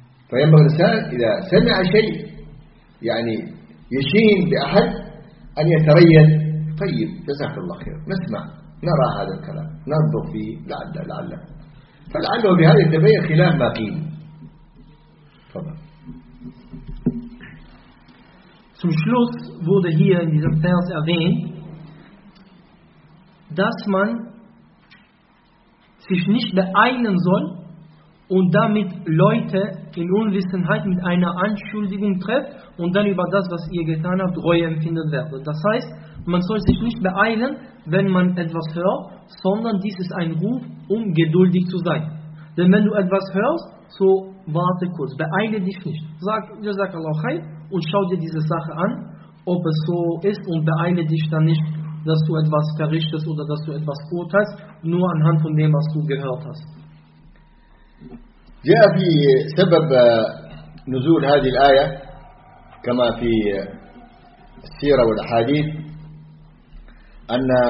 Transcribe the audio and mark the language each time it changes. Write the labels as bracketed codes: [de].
[ar] فينبغي الإنسان إذا سمع شيء يعني يشين بأحد أن يتريث، طيب جزاك الله خير، نسمع نرى هذا الكلام ننظر فيه لعل لعل، فلعله بهذه الدبية خلاف ما قيل. [de] Zum Schluss wurde hier in diesem Vers erwähnt, dass man sich nicht beeilen soll und damit Leute in Unwissenheit mit einer Anschuldigung trifft und dann über das, was ihr getan habt, Reue empfinden werdet. Das heißt, man soll sich nicht beeilen, wenn man etwas hört, sondern dies ist ein Ruf, um geduldig zu sein. Denn wenn du etwas hörst, so warte kurz, beeile dich nicht. Sag Jazak Allah Khair und schau dir diese Sache an, ob es so ist, und beeile dich dann nicht, dass du etwas verrichtest oder dass du etwas urteilst, nur anhand von dem, was du gehört hast. [ar] جاء في سبب نزول هذه الآية كما في السيرة والأحاديث أن